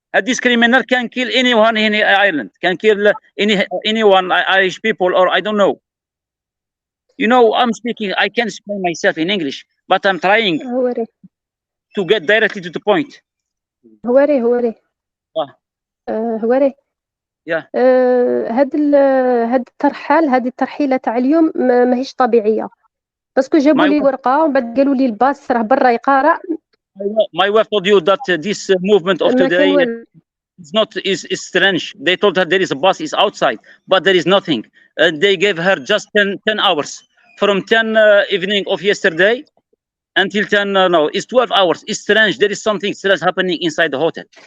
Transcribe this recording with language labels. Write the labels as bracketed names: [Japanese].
[English] This criminal can kill anyone in Ireland, can kill anyone, Irish people, or I don't know. You know, I'm speaking. I can explain myself in English, but I'm trying هواري to get directly to the point. هواري هواري هواري Yeah. [Arabic] هاد الترحيله تاع اليوم ماهيش طبيعيه، باسكو جابوا لي ورقه ومن بعد قالوا لي الباص راه برا يقارع. [English] My wife told you that this movement of today is strange. They told her there is a bus is outside, but there is nothing. They gave her just 10 hours from 10 evening of yesterday until 10. No, it's 12 hours. It's strange. There is something strange happening inside the hotel.